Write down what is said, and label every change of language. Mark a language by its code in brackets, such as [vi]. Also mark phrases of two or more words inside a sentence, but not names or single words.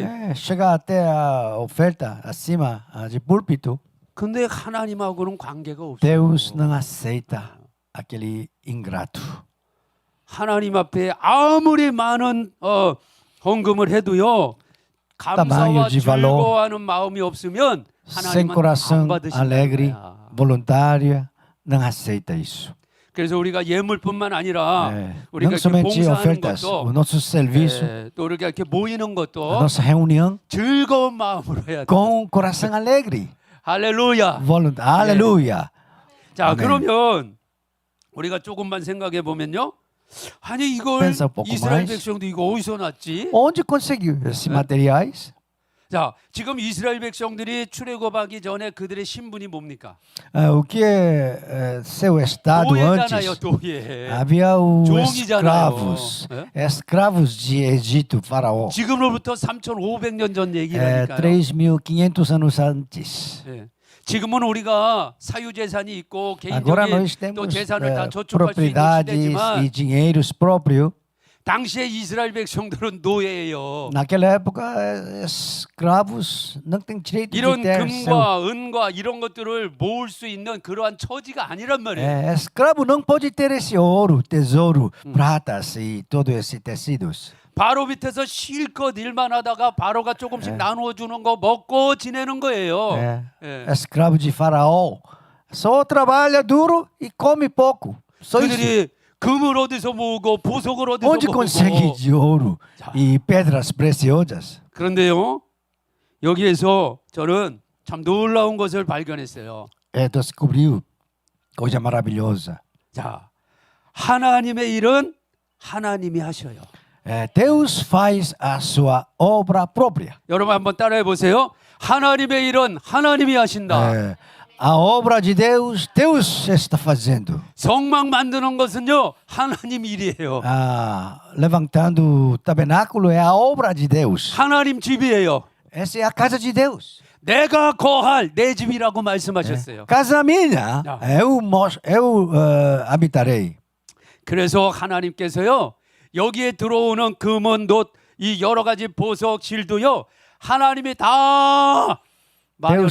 [pt] É, chega até a oferta acima de púlpito. [ko] 근데 하나님하고는 관계가 없어요. [pt] Deus não aceita aquele ingrato. [ko] 하나님 앞에 아무리 많은 헌금을 해도요. 감사와 [pt] de valor. [ko] 즐거워하는 마음이 없으면 [pt] Sem [ko] 하나님은 안 [pt] coração [ko] 받으신다는 [pt] alegre, [ko] 거야. [pt] voluntária, não aceita isso. [ko] 그래서 우리가 예물뿐만 아니라 [pt] É, [ko] 우리가 [pt] não [ko] 이렇게 [pt] somente [ko] 봉사하는 [pt] ofertas, o [ko] 것도 [pt] nosso serviço, [ko] 또 우리가 이렇게 모이는 [pt] a [ko] 것도 [pt] nossa reunião, [ko] 즐거운 마음으로 해야 돼. [pt] com coração alegre. [ko] 할렐루야. [pt] Aleluia. [ko] 자, 아멘. 그러면 우리가 조금만 생각해 보면요. 아니 이걸 [pt] Pensa um pouco [ko] 이스라엘 [pt] mais. [ko] 백성도 이거 어디서 났지? [pt] Onde conseguiu esses materiais? [ko] 자, 지금 이스라엘 백성들이 출애굽하기 전에 그들의 신분이 뭡니까? [pt] O que é seu estado [ko] 노예잖아요, [pt] antes? [ko] 노예. [pt] Havia os [ko] 종이잖아요. [pt] escravos de Egito, faraó. [ko] 지금으로부터 3,500년 전 얘기라니까요. [pt] 3.500 anos antes. [ko] 예. 지금은 우리가 사유 재산이 있고 [pt] Agora [ko] 개인적인 [pt] nós [ko] 또 [pt] temos [ko] 재산을 다 저축할 수 있는 [pt] propriedades e [ko] 시대지만 [pt] dinheiros próprios. [ko] 당시에 이스라엘 백성들은 노예예요. [pt] Naquela época, escravos não têm direito de [ko] 이런 [pt] ter seu... [ko] 금과 은과 이런 것들을 모을 수 있는 그러한 처지가 아니란 말이에요. [pt] escravo não pode ter esse ouro, tesouro, pratas e todo esse tecidos. [ko] 바로 밑에서 실컷 일만 하다가 바로가 조금씩 나누어 주는 거 먹고 지내는 거예요. 예. [pt] Escravo de faraó. Só trabalha duro e come pouco. Só isso. [ko] 그들이 금을 어디서 모으고 보석을 어디서 [pt] Onde consegue [ko] 모으고. [pt] de ouro e pedras preciosas? [ko] 그런데요. 여기에서 저는 참 놀라운 것을 발견했어요. [pt] Descobriu coisa maravilhosa. [ko] 자, 하나님의 일은 하나님이 하셔요. [pt] Deus faz a sua obra própria. [ko] 여러분 한번 따라해 보세요. 하나님의 일은 하나님이 하신다. [pt] A obra de Deus, Deus está fazendo. [ko] 성막 만드는 것은요 하나님 일이에요. [pt] Levantando o tabernáculo é a obra de Deus. [ko] 하나님 집이에요. [pt] Essa é a casa de Deus. [ko] 내가 거할 내 집이라고 말씀하셨어요. [pt] Casa minha, eu habitarei. [ko] 그래서 하나님께서요 여기에 들어오는 금은 놋 이 여러 가지 보석 실도요 하나님이 다 마련해